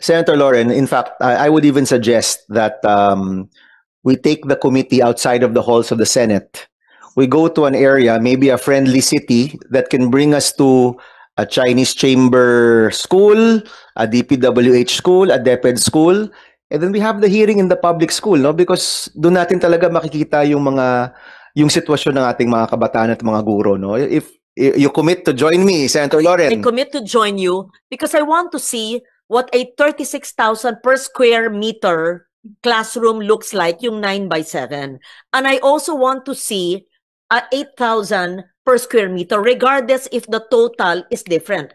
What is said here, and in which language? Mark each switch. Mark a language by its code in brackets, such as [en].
[en] Senator Loren, in fact, I would even suggest that we take the committee outside of the halls of the Senate. We go to an area, maybe a friendly city, that can bring us to a Chinese chamber school, a DPWH school, a DepEd school, and then we have the hearing in the public school, no? Because [tl] doon natin talaga makikita yung sitwasyon ng ating mga kabataan at mga guro, no? [en] If you commit to join me, Senator Loren. I commit to join you because I want to see what a 36,000 per square meter classroom looks like, yung 9 by 7. And I also want to see 8,000 per square meter, regardless if the total is different.